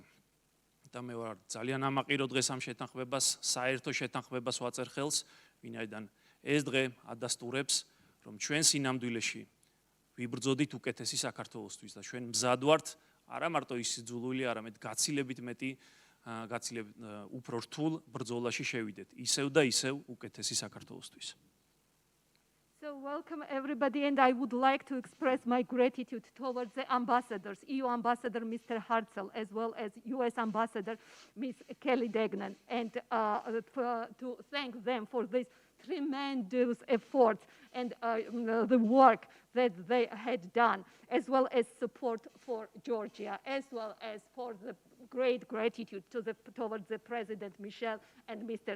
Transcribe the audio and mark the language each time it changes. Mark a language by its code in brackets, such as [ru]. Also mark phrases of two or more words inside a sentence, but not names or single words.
[ka] და მე ვარ ძალიან ამაყირო დღეს ამ შეთანხმებას, საერთო შეთანხმებას ვაწერ ხელს, ვინაიდან ეს დღე ადასტურებს, რომ ჩვენ სინამდვილეში ვიბრძოდით უკეთესი საქართველოსთვის და ჩვენ მზად ვართ არა მარტო ის სიძულვილი, არამედ გაცილებით მეტი, გაცილებით უფრო რთულ ბრძოლაში შევიდეთ, ისევ და ისევ უკეთესი საქართველოსთვის. [en] So welcome everybody, and I would like to express my gratitude towards the ambassadors, EU Ambassador Mr. Hartzell, as well as US Ambassador Ms. Kelly Degnan, and to thank them for this tremendous efforts and the work that they had done, as well as support for Georgia, as well as for the great gratitude towards the President Michel and Mr.